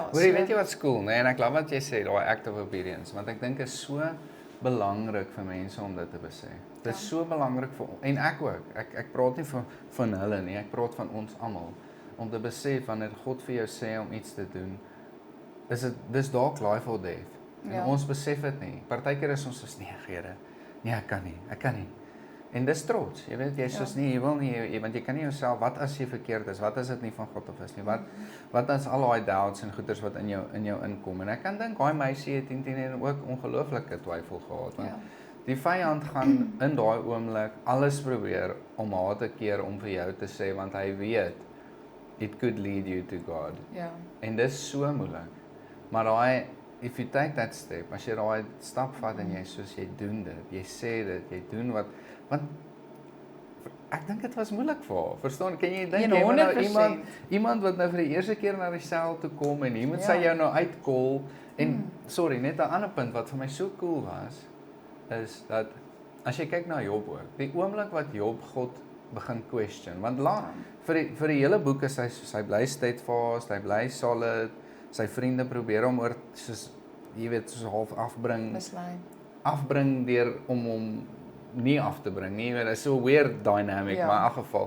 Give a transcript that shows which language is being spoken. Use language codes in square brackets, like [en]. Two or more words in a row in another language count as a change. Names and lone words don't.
[af] Hoorie, weet jy wat cool, nee, en ek glo wat jy sê, daai [en] act of obedience, [af] want ek dink is so belangrik vir mense om dit te besef. Dit is so belangrik vir en ek ook. Ek praat nie van hulle nie, ek praat van ons almal om te besef wanneer God vir jou sê om iets te doen, dis dalk [en] life or death. [af] En ons besef dit nie. Partykeer is ons soos nee, Here. Nee, ek kan nie. En dis trots. Jy weet jy soos nie, jy wil nie, want jy kan nie jouself, wat as jy verkeerd is? Wat as dit nie van God af is nie? Wat as al daai doubts en goeters wat in jou inkom? En ek kan dink daai meisie het intien ook ongelooflike twyfel gehad, want die vyand gaan in daai oomblik alles probeer om haar te keer om vir jou te sê, want hy weet [en] it could lead you to God. [af] Ja. En dis so moeilik. Maar daai [en] if you take that step, [af] as jy daai stap vat en jy soos jy doen dit, jy sê dit, jy doen want ek dink dit was moeilik vir haar. Verstaan? Kan jy dink jy moet nou iemand wat nou vir die eerste keer na die sel toe kom en hier moet sy jou nou uitkol en sorry, net 'n ander punt wat vir my so cool was is dat as jy kyk na Job ook, die oomblik wat Job God begin question, want vir die hele boek is hy bly steadfast, hy bly solid, sy vriende probeer hom oor soos jy weet soos half afbring deur om hom nie af te bring nie, dit is so 'n [en] weird dynamic, [af] maar in elk geval.